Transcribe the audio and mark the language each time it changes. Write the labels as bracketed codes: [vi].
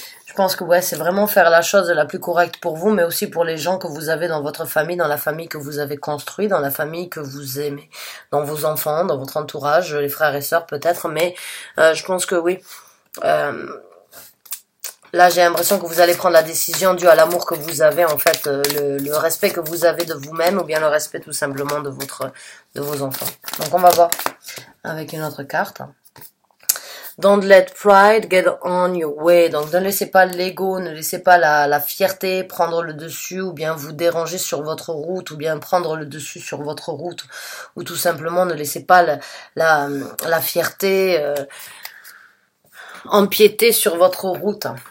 [fr] Je pense que ouais, c'est vraiment faire la chose la plus correcte pour vous, mais aussi pour les gens que vous avez dans votre famille, dans la famille que vous avez construite, dans la famille que vous aimez, dans vos enfants, dans votre entourage, les frères et sœurs peut-être, mais je pense que oui. Là, j'ai l'impression que vous allez prendre la décision due à l'amour que vous avez, en fait, le respect que vous avez de vous-même, ou bien le respect tout simplement de vos enfants. Donc, on va voir avec une autre carte. [en] Don't let pride get on your way. [fr] Donc, ne laissez pas l'ego, ne laissez pas la fierté prendre le dessus, ou bien vous déranger sur votre route, ou bien prendre le dessus sur votre route, ou tout simplement ne laissez pas la fierté empiéter sur votre route.